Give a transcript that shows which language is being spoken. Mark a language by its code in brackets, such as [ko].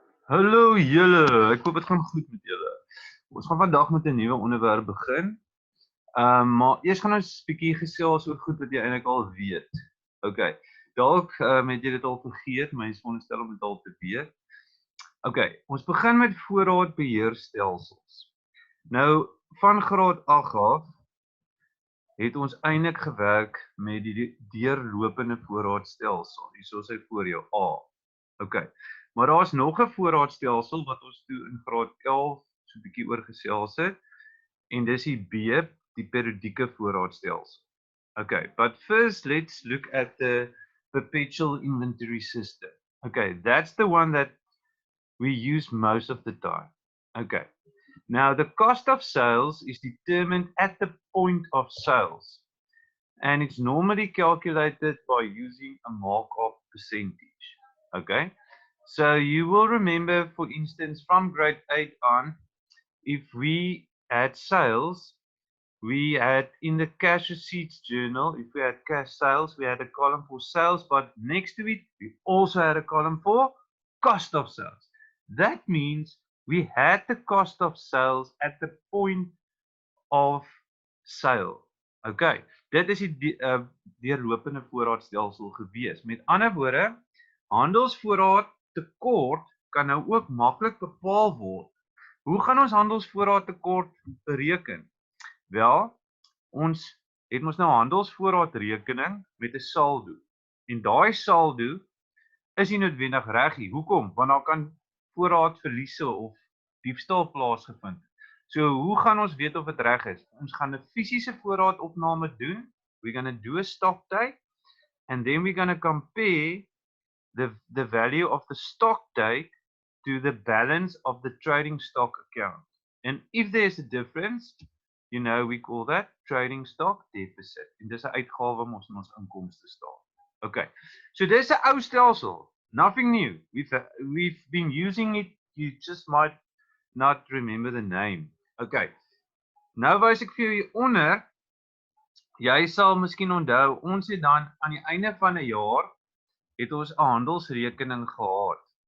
[af] Hallo julle, ek hoop dit gaan goed met julle. Ons gaan vandag met 'n nuwe onderwerp begin. Maar eers gaan ons 'n bietjie gesels oor goed wat jy eintlik al weet. Okay. Dalk het jy dit al vergeet, maar jy is veronderstel om dit al te weet. Okay, ons begin met voorraadbeheerstelsels. Nou, van graad 8 af het ons eintlik gewerk met die deurlopende voorraadstelsel. Hierso is hy voor jou A. Okay. Maar daar's nog 'n voorraadstelsel wat ons toe in graad 11 so 'n bietjie oor gesels het en dis die B, die periodieke voorraadstelsel. [en] Okay, but first let's look at the perpetual inventory system. Okay, that's the one that we use most of the time. Okay. Now the cost of sales is determined at the point of sales and it's normally calculated by using a markup percentage. Okay. So you will remember, for instance, from grade 8 on, if we had sales, we had in the cash receipts journal, if we had cash sales, we had a column for sales, but next to it, we also had a column for cost of sales. That means we had the cost of sales at the point of sale. [af] Okay, dit is die deurlopende voorraadstelsel gewees. Met ander woorde, handelsvoorraad tekort kan nou ook maklik bepaal word. Hoe gaan ons handelsvoorraad tekort bereken? Wel, ons het mos nou handelsvoorraadrekening met 'n saldo. En daai saldo is nie noodwendig reg nie. Hoekom? Want daar kan voorraadverliese of diefstal plaasgevind. So hoe gaan ons weet of dit reg is? Ons gaan 'n fisiese voorraadopname doen. [en] We're going to do a stock take and then we're going to compare the value of the stock take to the balance of the trading stock account. And if there's a difference, you know, we call that trading stock deficit. [af] En dis 'n uitgawe mos in ons inkomste staan. Okay. So dis 'n ou stelsel. [en] Nothing new. We've been using it. You just might not remember the name. Okay. [af] Nou wys ek vir jou hier onder. Jy sal miskien onthou, ons het dan aan die einde van 'n jaar het ons 'n handelsrekening gehad.